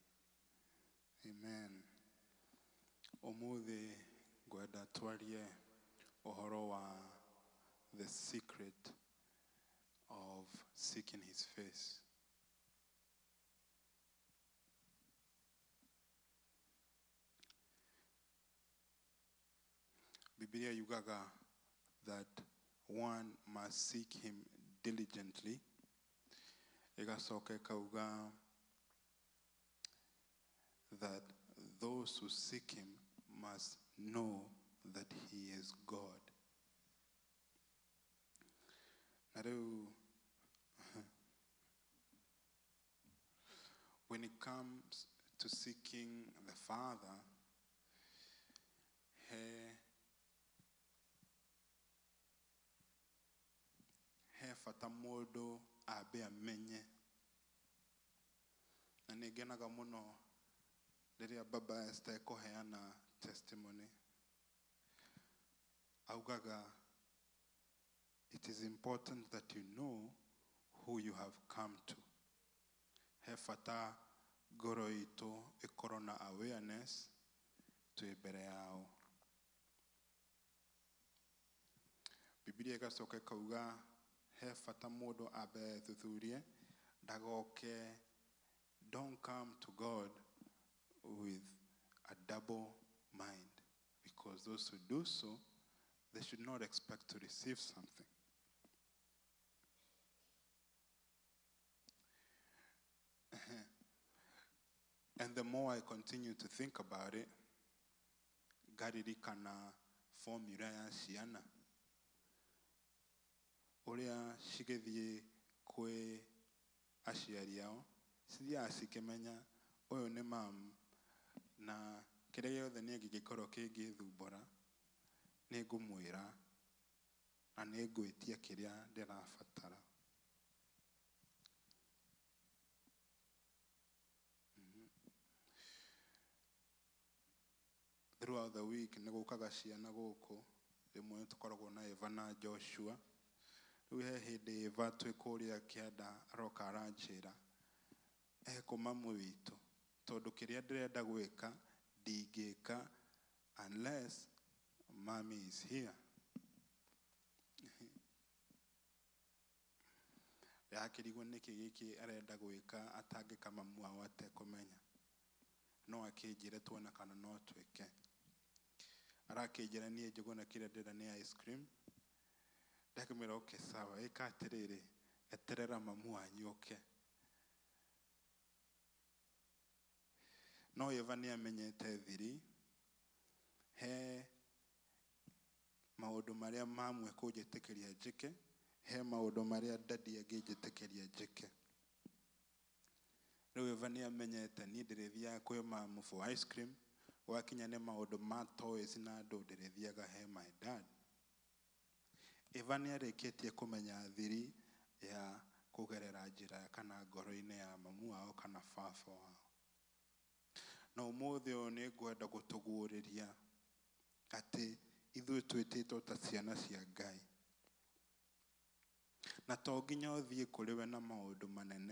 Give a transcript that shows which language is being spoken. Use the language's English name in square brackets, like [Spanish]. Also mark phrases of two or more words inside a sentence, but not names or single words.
[Kikuyu] Amen. Ũmũthĩ ngwenda twarie ũhoro wa [English] the secret of seeking his face. [Kikuyu] Biblia yugaga [English] that one must seek him diligently. [Kikuyu] Igasoka ikauga [English] that those who seek him must know that he is God. [Kikuyu] Na rĩu [English] when it comes to seeking the Father, [Kikuyu] he fata mũndũ ambe amenye. Na nĩngenaga mũno rĩrĩa Baba Esther kũheana testimony. Augaga, [English] it is important that you know who you have come to. [Kikuyu] He fata ngoro itũ ĩkorwo na awareness twĩ mbere yao. Biblia ĩgacoka ĩkauga he fata mũndũ ambe thuthurie ndagoke. [English] Don't come to God with a double mind, because those who do so, they should not expect to receive something. And the more I continue to think about it, [Kikuyu] garirikana formula ya ciana ũrĩa cigĩthiĩ kwĩ aciari ao, cithiaga cikĩmenya ũyũ nĩ mam, na kĩrĩa gĩothe niĩ gĩgĩkorwo kĩngĩthumbũra nĩ ngũmwĩra na nĩ ngwĩtia kĩrĩa ndĩrabatara. [English] Throughout the week [Kikuyu] nĩ gũkaga ciana gũkũ, rĩmwe tũkoragwo na Eva na Joshua. Rĩu he hĩndĩ Eva twĩ kũrĩa kĩanda aroka aranjĩra ekũ mamu witũ, tondũ kĩrĩa ndĩrenda gwĩka ndingĩka [English] unless mommy is here. [Kikuyu] Yakĩrigwo nĩkĩ gĩkĩ arenda gwĩka atangĩka mamu wao atekũmenya. No akĩnjĩre tuona kana no twĩke. Arakĩnjĩra niĩ Njuguna kĩrĩa ndĩrenda nĩ ice cream. Ndakĩmwĩra okay sawa, ĩka atĩrĩrĩ, eterera mamu wanyu oke. no Eva nĩ amenyete thiri he maũndũ marĩa mamwe kũnjĩtĩkĩria njĩke, he maũndũ marĩa dadi angĩnjĩtĩkĩria njĩke. Rĩu Eva nĩ amenyete niĩ ndĩrĩthiaga kwĩ mamu [English] for ice cream, [Kikuyu] gwakinya nĩ maũndũ ma toys na andũ ndĩrĩthiaga he [English] my dad. [Kikuyu] Eva nĩ arĩkĩtie kũmenya thiri ya kũgerera njĩra kana ngoro-inĩ ya mamu wao kana baba wao. Na ũmũthĩ ũyũ nĩ ngwenda gũtũguũrĩria atĩ ithuĩ twĩtĩtwo ta ciana cia Ngai. Na to nginya ũthiĩ kũrĩ we na maũndũ manene.